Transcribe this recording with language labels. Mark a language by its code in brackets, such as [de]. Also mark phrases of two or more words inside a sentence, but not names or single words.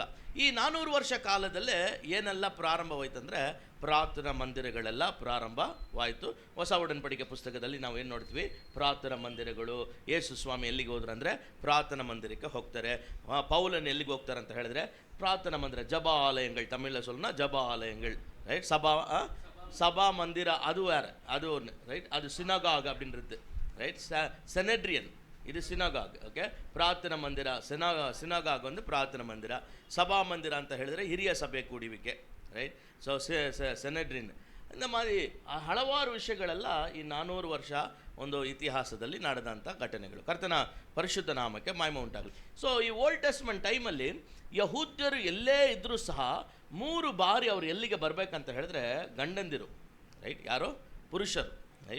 [kn] ಈ 400 ವರ್ಷ ಕಾಲದಲ್ಲೇ ಏನೆಲ್ಲ ಪ್ರಾರಂಭವಾಯ್ತಂದರೆ ಪ್ರಾರ್ಥನಾ ಮಂದಿರಗಳೆಲ್ಲ ಪ್ರಾರಂಭವಾಯಿತು. ಹೊಸ ಉಡன்பಡಿಕೆ ಪುಸ್ತಕದಲ್ಲಿ ನಾವು ಏನು ನೋಡ್ತೀವಿ, ಪ್ರಾರ್ಥನಾ ಮಂದಿರಗಳು. ಯೇಸು ಸ್ವಾಮಿ ಎಲ್ಲಿಗೆ ಹೋದ್ರು ಅಂದರೆ ಪ್ರಾರ್ಥನಾ ಮಂದಿರಕ್ಕೆ ಹೋಗ್ತಾರೆ. ಪೌಲನ್ ಎಲ್ಲಿಗೆ ಹೋಗ್ತಾರೆ ಅಂತ ಹೇಳಿದ್ರೆ ಪ್ರಾರ್ಥನಾ ಮಂದಿರ, ಜಬ ಆಲಯಗಳು, [ta] தமிழில் சொல்லணும்னா [kn] ಜಬ ಆಲಯಗಳು. ರೈಟ್? [ta] சபா மந்திர அது வேறு, அது ஒன்று. ரைட்? அது சினகாக் அப்படின்றது. ரைட்? செனட்ரியன் இது ಸಿನಗಾಗ್. ಓಕೆ? [kn] ಪ್ರಾರ್ಥನಾ ಮಂದಿರ, ಸಿನಗಾಗ್ ಒಂದು ಪ್ರಾರ್ಥನಾ ಮಂದಿರ. ಸಭಾ ಮಂದಿರ ಅಂತ ಹೇಳಿದ್ರೆ ಹಿರಿಯ ಸಭೆ ಕೂಡುವಿಕೆ. ರೈಟ್? ಸೊ ಸೆನೆಡ್ರಿನ್. [ta] இந்த மாதிரி [kn] ಹಲವಾರು ವಿಷಯಗಳೆಲ್ಲ ಈ 400 ವರ್ಷ ಒಂದು ಇತಿಹಾಸದಲ್ಲಿ ನಡೆದಂಥ ಘಟನೆಗಳು. ಕರ್ತನ ಪರಿಶುದ್ಧ ನಾಮಕ್ಕೆ ಮಹಿಮೆ ಉಂಟಾಗಲಿ. ಸೊ ಈ ಓಲ್ಡ್ ಟೆಸ್ಟ್ಮೆಂಟ್ ಟೈಮಲ್ಲಿ ಯಹೂದ್ಯರು ಎಲ್ಲೇ ಇದ್ದರೂ ಸಹ 3 ಬಾರಿ ಅವರು ಎಲ್ಲಿಗೆ ಬರಬೇಕಂತ ಹೇಳಿದ್ರೆ ಗಂಡಂದಿರು. ರೈಟ್? ಯಾರು? ಪುರುಷರು. ರೈಟ್?